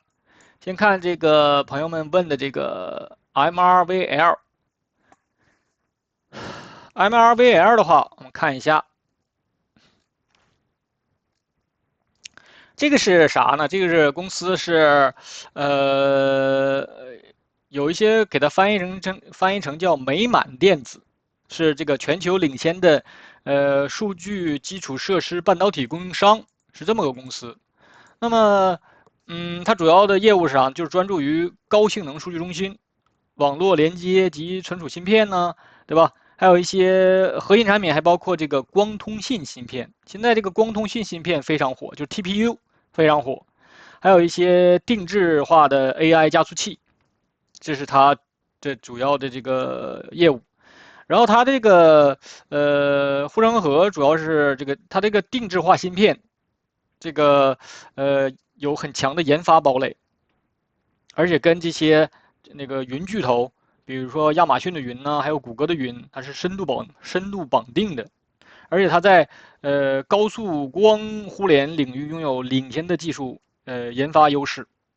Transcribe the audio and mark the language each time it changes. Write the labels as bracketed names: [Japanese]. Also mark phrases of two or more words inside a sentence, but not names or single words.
[Chinese] 先看這個朋友們問的這個 MRVL。MRVL 的話，我們看一下，這個是啥呢？這個是公司是有一些給它翻譯成叫美滿電子，是這個全球領先的數據基礎設施半導體供應商，是這麼個公司。那麼它主要的业務上就是专注于高性能数据中心、网络连接及存储芯片呢，对吧？还有一些核心产品，还包括这个光通信芯片。现在这个光通信芯片非常火，就是 TPU 非常火。还有一些定制化的 AI 加速器，这是它这主要的这个業務。然后它这個護城河主要是这个它這個定制化芯片，這個有很強的研發堡壘，而且跟這些那個雲巨頭，比如說亞馬遜的雲呢，還有谷歌的雲，它是深度綁定的，而且它在高速光互聯領域擁有領先的技術研發優勢。